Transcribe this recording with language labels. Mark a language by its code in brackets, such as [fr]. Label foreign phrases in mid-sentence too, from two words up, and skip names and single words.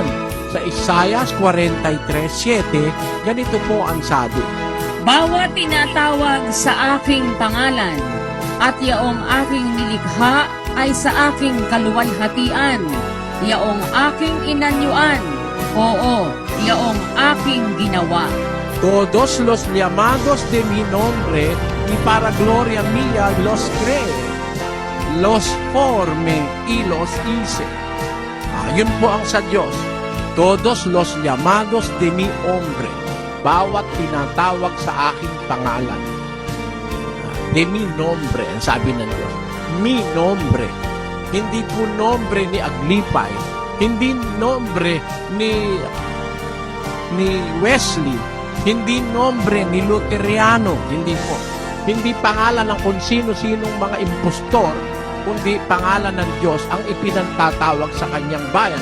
[tl] Sa Isaiah 43:7, ganito po ang sabi. Bawat tinatawag sa aking pangalan, at yaong aking nilikha ay sa aking kaluwalhatian, yaong aking inanyuan, Oo, yaong aking ginawa. [es] Todos los llamados de mi nombre y para gloria mía los cree, los forme y los hice. [tl] Yun po ang sa Diyos. [es] Todos los llamados de mi hombre, [tl] bawat tinatawag sa aking pangalan. [es] De mi nombre, [tl] ang sabi ng Diyos. [es] Mi nombre. [tl] Hindi po nombre ni Aglipay. Hindi nombre ni Wesley. Hindi nombre ni Luteriano. Hindi po. Hindi pangalan ng kung sino-sinong mga impostor, kundi pangalan ng Diyos ang ipinantatawag sa kanyang bayan.